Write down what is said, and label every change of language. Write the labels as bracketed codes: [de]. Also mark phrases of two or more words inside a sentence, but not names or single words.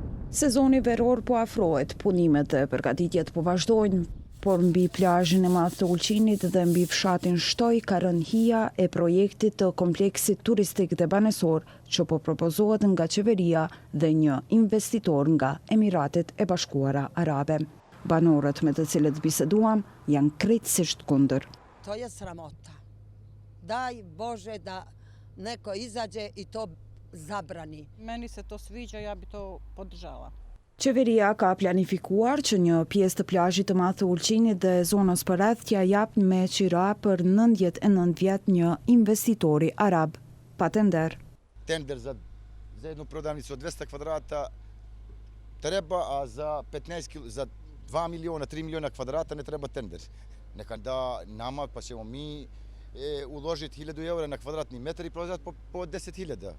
[sq] Sezoni veror po afrohet, punimet e përgatitjet po vazhdojnë, por mbi plazhin e madh të Ulqinit dhe mbi fshatin Shtoj ka rënë hija e projektit të kompleksit turistik dhe banesor që po propozohet nga qeveria dhe një investitor nga Emiratet e Bashkuara Arabe. Banorët me të cilët biseduam janë krejtësisht kundër. [sr] To je sramota. Daj Bože da neko izađe i to zabrani. Meni se to sviđa, ja bi to podržala. [sq] Qeveria ka planifikuar që një pjesë të plazhit të madh të Ulqinit dhe zonës përreth t'ja jap me qira për 99 vjet një investitori arab, pa tender. [sr] Tender za jednu prodavnicu od 200 kvadrata treba, a za 2 miliona, 3 miliona kvadrata ne treba tender. Neka da nama, pa ćemo mi uložiti 1000 eura na kvadratni metar i prodati po 10.000.